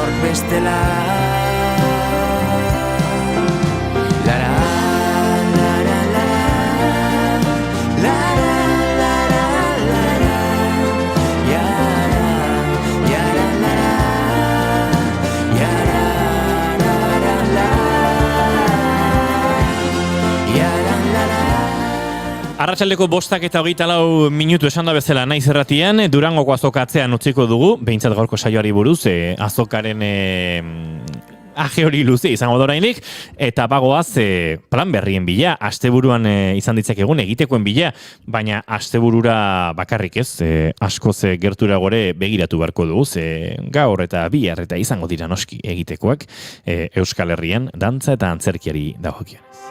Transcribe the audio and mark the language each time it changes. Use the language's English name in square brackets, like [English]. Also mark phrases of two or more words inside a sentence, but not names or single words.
[Basque] bestela. Lara, lara, lara, lara, lara, lara, yara, yara, lara, yara, lara, yara, lara. Arratsaldeko 5:24 minutu esan da bezala naiz erratian, Durangoko azoka atzean utziko dugu, behintzat gaurko saioari buruz, azokaren aje hori luze izango da oraindik, eta bagoaz plan berrien bila, asteburuan izan ditzakegun egitekoen bila, baina asteburura bakarrik ez, askoz gertura gore begiratu beharko dugu, gaur eta bihar eta izango dira noski egitekoak Euskal Herrian dantza eta antzerkiari dagokionez.